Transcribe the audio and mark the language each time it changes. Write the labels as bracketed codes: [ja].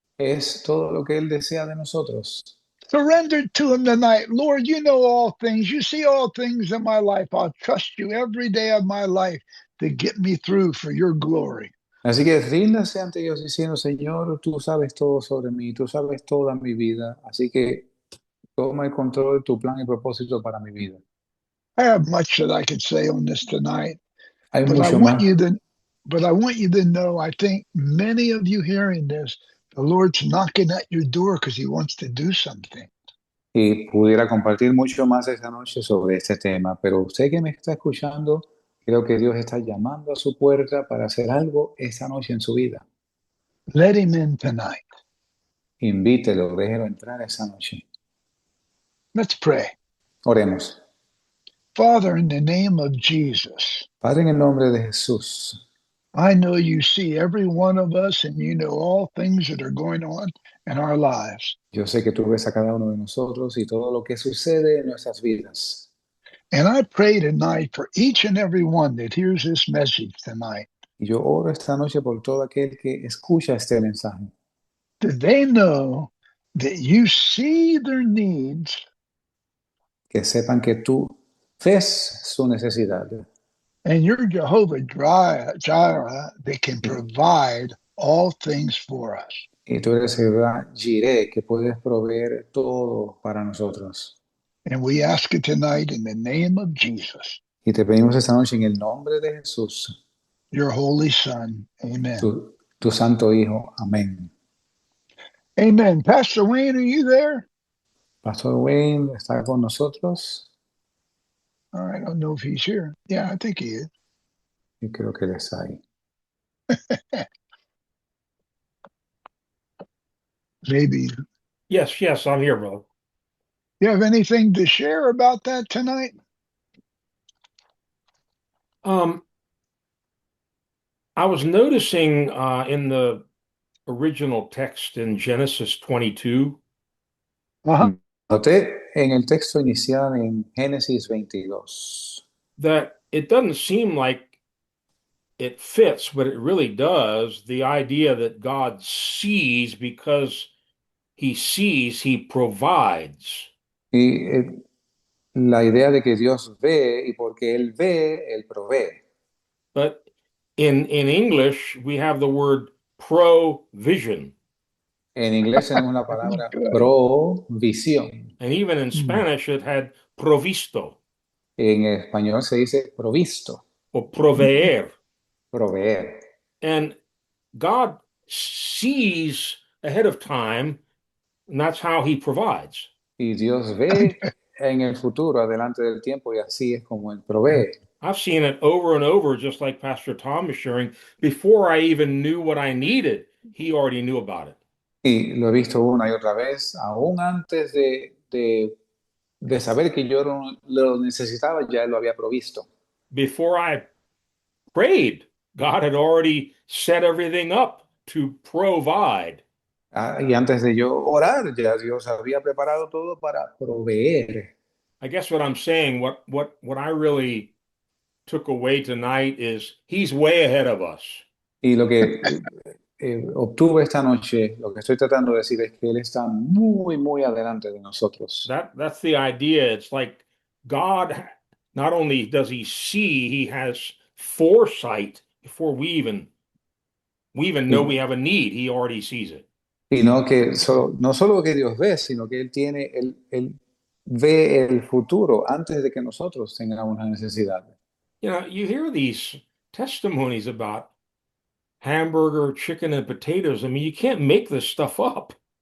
[es] Es todo lo que Él desea de nosotros. [en] Surrender to him tonight. Lord, you know all things. You see all things in my life. I'll trust you every day of my life to get me through for your glory. [es] Así que ríndase ante Dios diciendo, Señor, tú sabes todo sobre mí, tú sabes toda mi vida, así que toma el control de tu plan y propósito para mi vida. [en] I have much that I could say on this tonight, [es] Hay [en] but I [es] mucho [en] want [es] más [en] you to but I want you to know, I think many of you hearing this, the Lord's knocking at your door because he wants to do something. [es] y pudiera compartir mucho más esta noche sobre este tema, pero usted que me está escuchando, creo que Dios está llamando a su puerta para hacer algo esta noche en su vida. [en] Let him in tonight. [es] Invítelo, déjelo entrar esta noche. [en] Let's pray. [es] Oremos. [en] Father, in the name of Jesus, [es] Padre, en el nombre de Jesús, [en] I know you see every one of us and you know all things that are going on in our lives. [es] yo sé que tú ves a cada uno de nosotros y todo lo que sucede en nuestras vidas. [en] And I pray tonight for each and every one that hears this message tonight, [es] Y yo oro esta noche por todo aquel que escucha este mensaje, [en] that they know that you see their needs [es] que sepan que tú ves su necesidad [en] and you're Jehovah Jireh that can [es] y, [en] provide all things for us. [es] y tú eres Jehová Jireh, que puedes proveer todo para nosotros. [en] And we ask it tonight in the name of Jesus, [es] Y te pedimos esta noche en el nombre de Jesús, [en] your holy Son. Amen. [es] tu santo Hijo. Amén. [en] Amen. Pastor Wayne, are you there? [es] Pastor Wayne está con nosotros. [en] I don't know if he's here. Yeah, I think he is. [es] Y creo que él está ahí. [en] Maybe. Yes, I'm here, brother. You have anything to share about that tonight? I was noticing in the original text in Genesis 22 Uh-huh. [es] Noté en el texto inicial en Génesis 22 [en] that it doesn't seem like it fits, but it really does, the idea that God sees because he sees, he provides. [es] y la idea de que Dios ve y porque Él ve, Él provee. [en] But in English, we have the word provision. [es] En inglés tenemos la palabra [en] Good. [es] provisión. [en] And even in Spanish, it had provisto [es] En español se dice provisto, [en] or proveer. [es] proveer. [en] And God sees ahead of time, and that's how he provides. [es] Y Dios ve en el futuro, adelante del tiempo, y así es como Él provee. [en] I've seen it over and over, just like Pastor Tom is sharing. Before I even knew what I needed, he already knew about it. [es] Y lo he visto una y otra vez, aún antes de saber que yo lo necesitaba, ya Él lo había provisto. [en] Before I prayed, God had already set everything up to provide. [es] Y antes de yo orar, ya Dios había preparado todo para proveer. [en] I guess what I'm saying, what I really took away tonight is he's way ahead of us. [es] Y lo que obtuve esta noche, lo que estoy tratando de decir es que Él está muy, muy adelante de nosotros. [en] That's the idea. It's like God, not only does he see, he has foresight before we even know we have a need. He already sees it. [es] Y no que no solo que Dios ve, sino que Él ve el futuro antes de que nosotros tengamos una necesidad. [en] You know, you hear these testimonies about hamburger, chicken, and potatoes. I mean, you can't make this stuff up.